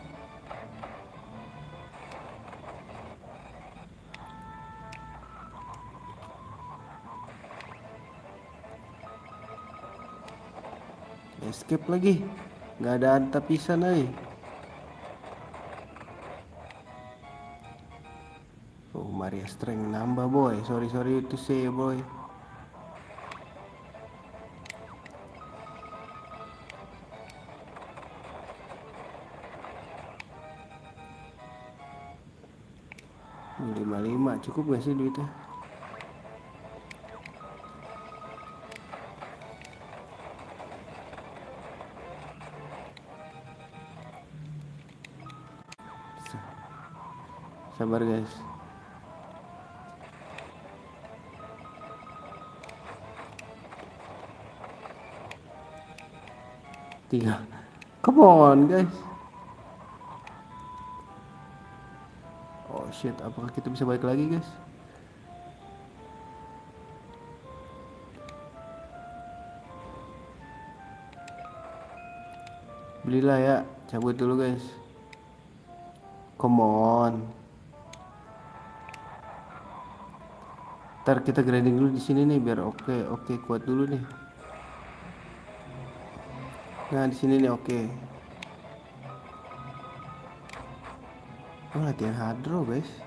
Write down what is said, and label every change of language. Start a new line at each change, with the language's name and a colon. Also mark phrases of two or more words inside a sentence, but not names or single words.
Indonesian: Escape lagi. Nggak ada tapisan nih. Oh, Maria strength nambah boy.
English: Sorry to say boy. Lima cukup gak sih duitnya?
Indonesian: Sabar guys. 3.
English: Come on guys. Oh shit,
Indonesian: apakah kita bisa balik lagi guys? Belilah ya, cabut dulu guys.
English: Come on.
Indonesian: Ntar kita grinding dulu di sini nih biar oke kuat dulu nih. Nah di sini nih oke. Oh, latihan hadro guys.